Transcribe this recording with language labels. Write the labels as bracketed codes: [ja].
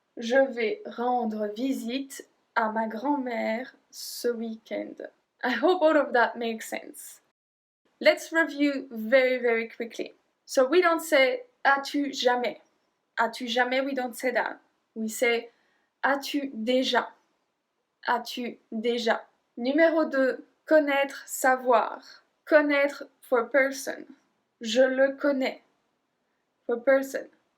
[fr] Je vais rendre visite à ma grand-mère ce week-end. [en] I hope all of that makes sense. Let's review very, very quickly. So we don't say [fr] as-tu jamais. As-tu jamais, [en] we don't say that. We say [fr] as-tu déjà. As-tu déjà. Numéro 2, connaître, savoir. [en] Connaître for person. [fr] Je le connais. [en] For person.